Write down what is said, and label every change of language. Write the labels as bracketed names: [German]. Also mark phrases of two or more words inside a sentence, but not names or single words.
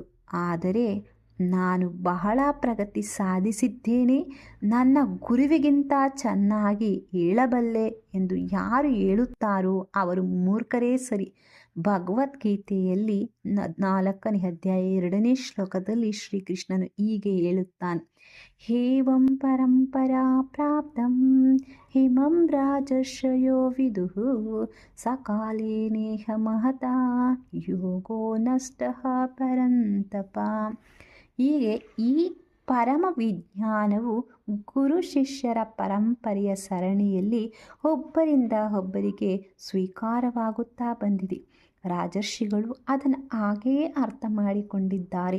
[Kannada] ಆದರೆ ನಾನು ಬಹಳ ಪ್ರಗತಿ ಸಾಧಿಸಿದ್ದೇನೆ, ನನ್ನ ಗುರುವಿಗಿಂತ ಚೆನ್ನಾಗಿ ಹೇಳಬಲ್ಲೆ ಎಂದು ಯಾರು ಹೇಳುತ್ತಾರೋ ಅವರು ಮೂರ್ಖರೇ ಸರಿ. ಭಗವದ್ಗೀತೆಯಲ್ಲಿ 4ನೇ ಅಧ್ಯಾಯ 2ನೇ ಶ್ಲೋಕದಲ್ಲಿ ಶ್ರೀಕೃಷ್ಣನು ಹೀಗೆ ಹೇಳುತ್ತಾನೆ: [Sanskrit] ಹೇವಂ ಪರಂಪರಾ ಪ್ರಾಪ್ತಂ ಹಿಮಂ ರಾಜರ್ಷಯೋ ವಿದುಃ ಸಕಾಲೇ ನೇಹ ಮಹತಾ ಯೋಗೋ ನಷ್ಟಃ ಪರಂತಪ. [Kannada] ಹೀಗೆ ಈ ಪರಮ ವಿಜ್ಞಾನವು ಗುರು ಶಿಷ್ಯರ ಪರಂಪರೆಯ ಸರಣಿಯಲ್ಲಿ ಒಬ್ಬರಿಂದ ಒಬ್ಬರಿಗೆ ಸ್ವೀಕಾರವಾಗುತ್ತಾ ಬಂದಿದೆ. ರಾಜರ್ಷಿಗಳು ಅದನ್ನು ಹಾಗೆಯೇ ಅರ್ಥ ಮಾಡಿಕೊಂಡಿದ್ದಾರೆ.